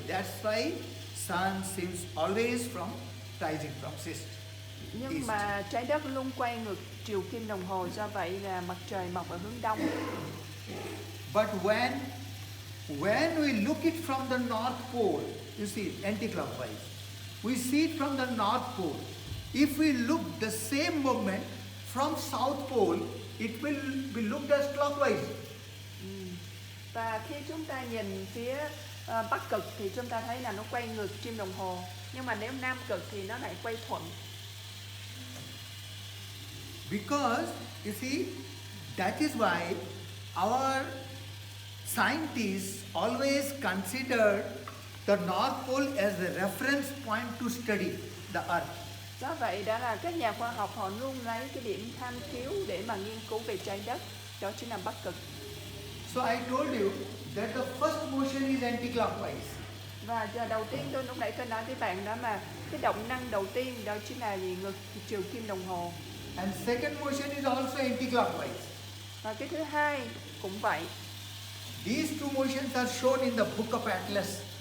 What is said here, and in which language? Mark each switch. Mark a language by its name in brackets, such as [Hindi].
[English] That's why sun seems always rising from east. [Vietnamese] Nhưng mà trái đất luôn quay ngược chiều kim đồng hồ, do vậy là mặt trời mọc ở hướng đông. [English] But when we look it from the North Pole, you see anti-clockwise. We see it from the North Pole. If we look the same movement from South Pole, it will be looked as clockwise. [Vietnamese] Và khi chúng ta nhìn phía bắc cực thì chúng ta thấy là nó quay ngược kim đồng hồ. Nhưng mà nếu nam cực thì nó lại quay thuận. [English] Because you see, that is why our scientists always considered the North Pole as the reference point to study the Earth. [Vietnamese] Do vậy đã là các nhà khoa học họ luôn lấy cái điểm tham chiếu để mà nghiên cứu về trái đất, đó chính là Bắc Cực. [English] So I told you that the first motion is anti-clockwise. [Vietnamese] Và giờ đầu tiên lúc nãy tôi nói với bạn đó mà cái động năng đầu tiên đó chính là gì? Ngược chiều kim đồng hồ. [English] And second motion is also anti-clockwise. [Vietnamese] Và cái thứ hai cũng vậy. [English] These two motions are shown in the book of Atlas.